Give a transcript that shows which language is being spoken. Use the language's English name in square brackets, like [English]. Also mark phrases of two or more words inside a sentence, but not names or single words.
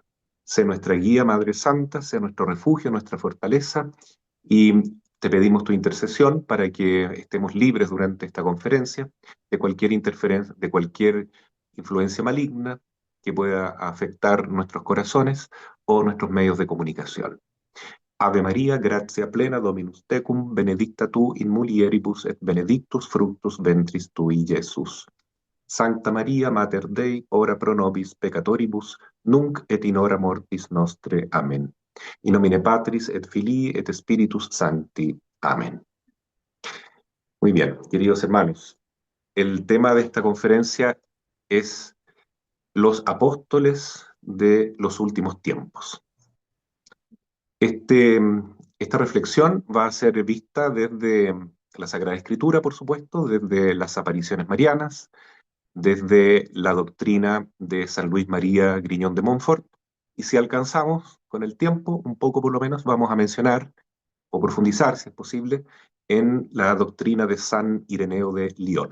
[Spanish] Sé nuestra guía, Madre Santa, sé nuestro refugio, nuestra fortaleza, y te pedimos tu intercesión para que estemos libres durante esta conferencia de cualquier interferencia, de cualquier influencia maligna que pueda afectar nuestros corazones o nuestros medios de comunicación. [Latin] Ave María, gratia plena, Dominus tecum, benedicta tu in mulieribus et benedictus fructus ventris tui, Jesús. Sancta Maria, Mater Dei, ora pro nobis peccatoribus, nunc et in hora mortis nostre. Amén. In nomine Patris et Filii et Spiritus Sancti. Amén. [Spanish] Muy bien, queridos hermanos, el tema de esta conferencia es los apóstoles de los últimos tiempos. Este, esta reflexión va a ser vista desde la Sagrada Escritura, por supuesto, desde las apariciones marianas, desde la doctrina de San Luis María Griñón de Montfort, y si alcanzamos con el tiempo, un poco por lo menos, vamos a mencionar o profundizar, si es posible, en la doctrina de San Ireneo de Lyon.